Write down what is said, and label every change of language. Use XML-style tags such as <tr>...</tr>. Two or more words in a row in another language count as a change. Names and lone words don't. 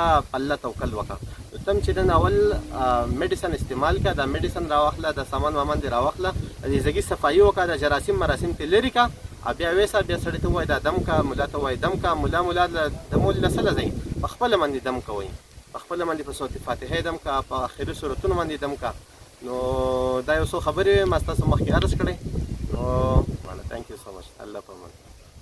<ps>په الله توکل وکړه تم چې نن اول میډیسن استعمال کړه دا میډیسن راواخله د سامان وامان دې راواخله د دې ځګي صفایي وکړه د جراثیم مراسم ترې لرې کړه او بیا ویسه بیا سړي ته ووایي دا دم کړه ملا ته ووایي دم کړه ملا دمول له څه له ځئ په خپله باندې دم کوئ په خپله باندې په صوت فاتحې دم کړه په آخري صورتونو باندې دم کړه نو دا یو څو خبرې ما ستاسو مخکې عرض کړئ نو</ps> <en>thank you so much</en> <ps>الله پامان</ps>